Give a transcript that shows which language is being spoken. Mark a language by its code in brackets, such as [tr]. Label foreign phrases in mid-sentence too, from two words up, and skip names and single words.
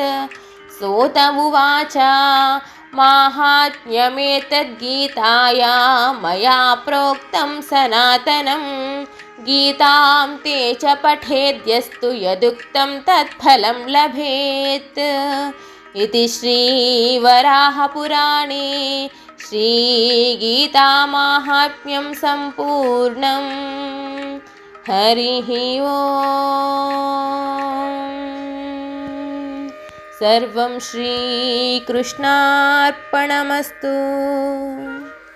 [sa] సూత ఉవాచ మాహాత్మ్యమేతద్గీతాయా మయా ప్రోక్తం సనాతనం. గీతాం తే చ పఠేద్యస్తు యదుక్తం తత్ఫలం లభేత్. इति श्रीवराहपुराणे श्रीगीतामाहात्म्यं सम्पूर्णं हरिः ओम्। सर्वं श्रीकृष्णार्पणमस्तु।